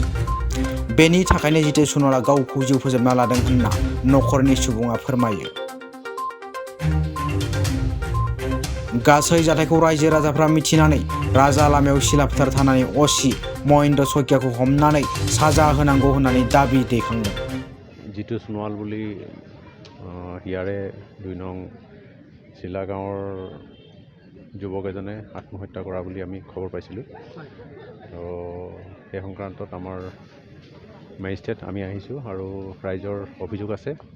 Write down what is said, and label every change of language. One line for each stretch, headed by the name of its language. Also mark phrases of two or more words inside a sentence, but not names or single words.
Bodo: बेनि थाखायनो जितु सनवाला गावखौ जिउ फोजोबना लादों होनना नखरनि सुबुङा फोरमायो। गासै जाथायखौ रायजो राजाफ्रा मिथिनानै राजा लामायाव सिलाफोथार थानानै असि महेन्द्र शइकियाखौ हमनानै साजा होनांगौ होननानै दाबि दैखांदों।
Assamese: जितु सोनोवाल বুলি ইয়াৰে 2 নং চিলা গাঁৱৰ যুৱক এজনে আত্মহত্যা কৰা বুলি আমি খবৰ পাইছিলোঁ। তো এই সংক্ৰান্তত আমাৰ মেজিষ্ট্ৰেট আমি আহিছোঁ আৰু ৰাইজৰ অভিযোগ আছে।